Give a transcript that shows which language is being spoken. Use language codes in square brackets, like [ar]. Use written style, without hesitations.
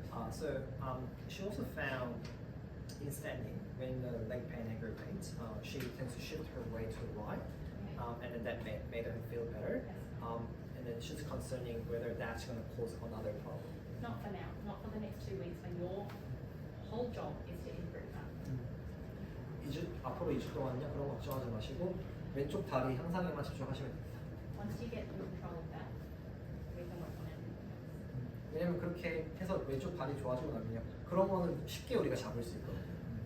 [en] So she also found in standing when the leg pain aggravates, she tends to shift her weight to the right, and then that made her feel better. And then she's concerning whether that's going to cause another problem. Not for now, not for the next 2 weeks when your whole job is to improve that. [ko] 앞으로 2주 동안요 그런 거 걱정하지 마시고 왼쪽 다리 향상에만 집중하시면 됩니다. [en] Once you get in control of that, we can work on everything else. [ko] 왜냐면 그렇게 해서 왼쪽 다리 좋아지고 나면요 그런 거는 쉽게 우리가 잡을 수 있거든요.